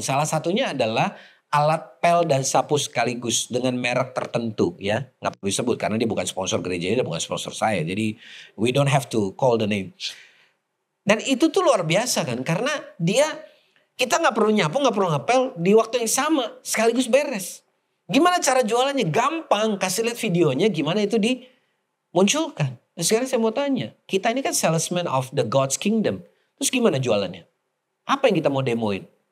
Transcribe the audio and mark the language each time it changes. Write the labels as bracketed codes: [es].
[id] Salah satunya adalah alat pel dan sapu sekaligus dengan merek tertentu ya. Nggak perlu disebut karena dia bukan sponsor gereja ini, bukan sponsor saya. Jadi [en] we don't have to call the name. [id] Dan itu tuh luar biasa kan karena kita nggak perlu nyapu, nggak perlu ngepel di waktu yang sama sekaligus beres. Gimana cara jualannya? Gampang, kasih lihat videonya gimana itu dimunculkan. Nah, sekarang saya mau tanya, kita ini kan [en] salesman of the God's kingdom. [id] Terus gimana jualannya? Apa yang kita mau demoin?